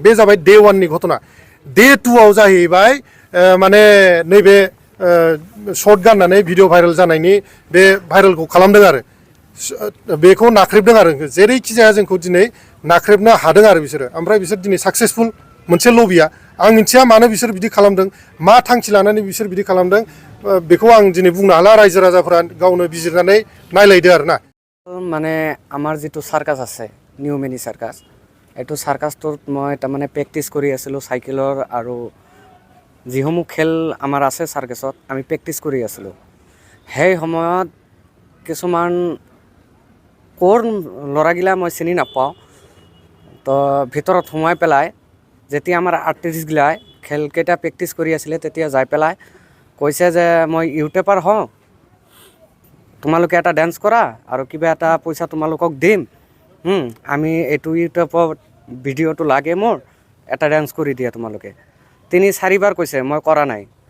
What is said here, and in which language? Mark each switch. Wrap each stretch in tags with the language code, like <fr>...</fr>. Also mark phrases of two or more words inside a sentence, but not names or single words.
<brx>बे जाबाय डे 1नि घटना डे 2आव जाहैबाय माने नैबे शर्ट गाननानै भिडिअ भाइरेल जानायनि बे भाइरेलखौ खालामदों आरो बेखौ नाख्रेबदों आरो जेरैखि जाया जोंखौ दिनै नाख्रेबनो हादों आरो बिसोरो ओमफ्राय बिसोर दिनै साक्सेसफुल मोनसे लबिया आं मिथिया मानो बिसोर बिदि खालामदों मा थांखि लानानै बिसोर बिदि खालामदों बेखौ आं दिनै बुंनो हाला रायजो राजाफोरा गावनो बिजिरनानै नायलायदो आरो ना</brx> <as>মানে আমাৰ যিটো চাৰ্কাছ আছে নিউ মিনি চাৰ্কাছ এইটো চাৰ্কাছটোত মই তাৰমানে প্ৰেক্টিছ কৰি আছিলোঁ চাইকেলৰ আৰু যিসমূহ খেল আমাৰ আছে চাৰ্কাছত আমি প্ৰেক্টিছ কৰি আছিলোঁ সেই সময়ত কিছুমান ক'ৰ ল'ৰাগিলা মই চিনি নাপাওঁ তো ভিতৰত সোমাই পেলাই যেতিয়া আমাৰ আৰ্টিষ্টগিলাই খেলকেইটা প্ৰেক্টিছ কৰি আছিলে তেতিয়া যাই পেলাই কৈছে যে মই ইউটিউবাৰ হওঁ তোমালোকে এটা ডান্স কৰা আৰু কিবা এটা পইচা তোমালোকক দিম আমি এইটো ইউটিউবত ভিডিঅ'টো লাগে মোৰ এটা ডান্স কৰি দিয়া তোমালোকে 3-4 বাৰ কৈছে মই কৰা নাই</as>